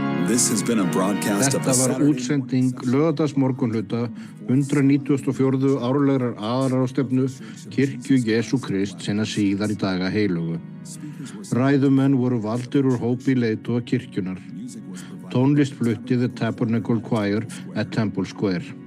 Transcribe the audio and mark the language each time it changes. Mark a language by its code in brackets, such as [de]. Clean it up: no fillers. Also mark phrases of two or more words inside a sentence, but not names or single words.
[en] This has been a broadcast of [is] Þetta [en] the [is] var [en] Saturday [is] útsending laugardagsmorgunhluta 194. árlegrar aðalráðstefnu Kirkju Jesú Krist sinna síðar í daga heilugu. Ræðumenn voru valdir úr hópi leiðtoga kirkjunar. Tónlist flutti The Tabernacle Choir at Temple Square.